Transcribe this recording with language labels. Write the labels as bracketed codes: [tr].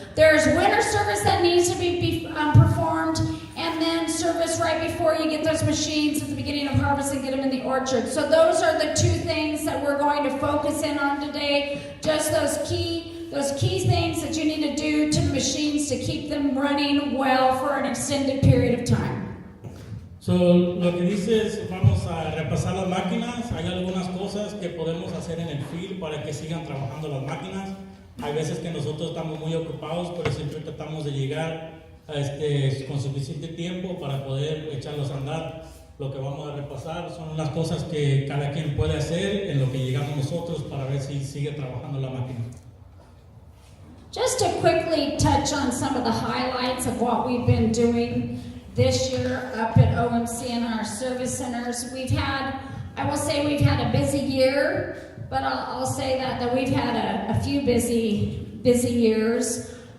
[en] There's winter service that needs to be performed, and then service right before you get those machines at the beginning of harvest and get them in the orchard. So those are the two things that we're going to focus in on today, just those key things that you need to do to the machines to keep them running well for an extended period of time. [es] So, lo que dice es, vamos a repasar las máquinas. Hay algunas cosas que podemos hacer en el field para que sigan trabajando las máquinas. Hay veces que nosotros estamos muy ocupados, pero siempre tratamos de llegar con suficiente tiempo para poder echarlos a andar. Lo que vamos a repasar son las cosas que cada quien puede hacer en lo que llegamos nosotros para ver si sigue trabajando la máquina. [en] Just to quickly touch on some of the highlights of what we've been doing this year up at OMC and our service centers. I will say we've had a busy year, but I'll say that we've had a few busy years.